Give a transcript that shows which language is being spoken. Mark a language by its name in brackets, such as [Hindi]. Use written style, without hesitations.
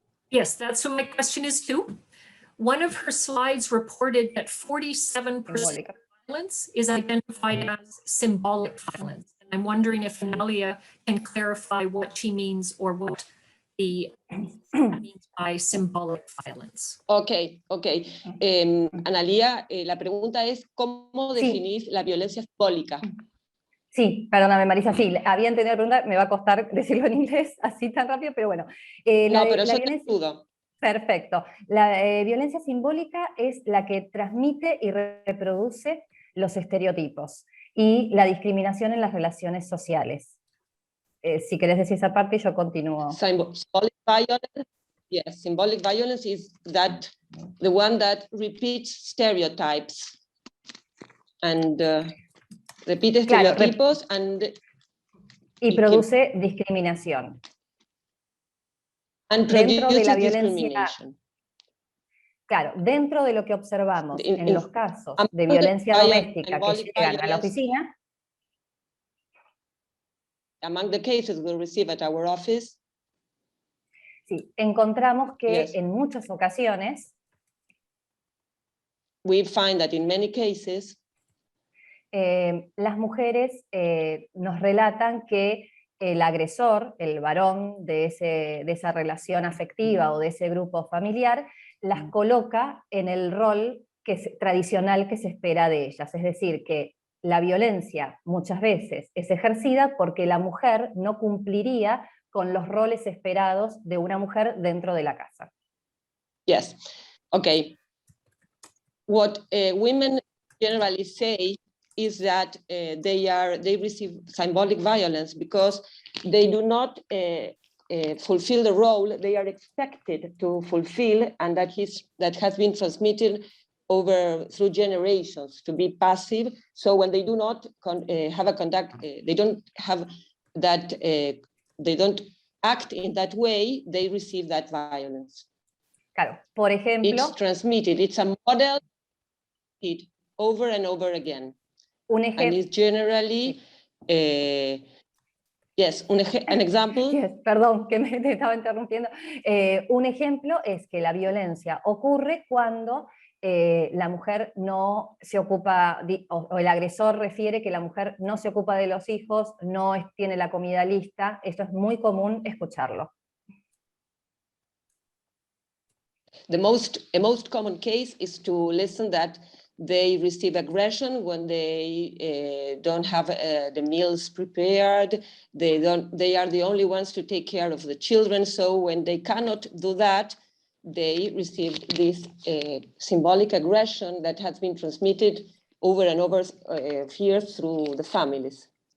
[English] Yes, that's what my question is too. One of her slides reported that 47% violence is identified as symbolic violence. And I'm wondering if Analia can clarify what she means or what the means by symbolic violence. Ok. [Spanish] Analia, la pregunta es, ¿cómo definís la violencia simbólica? Sí, perdóname Marisa, sí, había entendido la pregunta, me va a costar decirlo en inglés así tan rápido, pero bueno. No, pero yo te ayudo. Perfecto. La violencia simbólica es la que transmite y reproduce los estereotipos y la discriminación en las relaciones sociales. Si querés decir esa parte, yo continúo. [English] Symbolic violence, yes, symbolic violence is that the one that repeats stereotypes and [Spanish] repite estereotipos y produce discriminación. Dentro de la violencia, claro, dentro de lo que observamos en los casos de violencia doméstica que llegan a la oficina, [English] among the cases we receive at our office, [Spanish] sí, encontramos que en muchas ocasiones [English] we find that in many cases [Spanish] las mujeres nos relatan que el agresor, el varón de esa relación afectiva o de ese grupo familiar, las coloca en el rol tradicional que se espera de ellas. Es decir, que la violencia muchas veces es ejercida porque la mujer no cumpliría con los roles esperados de una mujer dentro de la casa. [English] Yes, okay. What women generally say is that they receive symbolic violence because they do not fulfill the role they are expected to fulfill, and that has been transmitted through generations to be passive. So when they do not have a conduct, they don't have that, they don't act in that way, they receive that violence. [Spanish] Claro, por ejemplo, [English] it's transmitted, it's a model over and over again. And it's generally, yes, an example. [Spanish] Yes, perdón, que me estaba interrumpiendo. Un ejemplo es que la violencia ocurre cuando la mujer no se ocupa, o el agresor refiere que la mujer no se ocupa de los hijos, no tiene la comida lista. Esto es muy común escucharlo. [English] A most common case is to listen that they receive aggression when they don't have the meals prepared. They are the only ones to take care of the children. So when they cannot do that, they receive this symbolic aggression that has been transmitted over and over years through the families.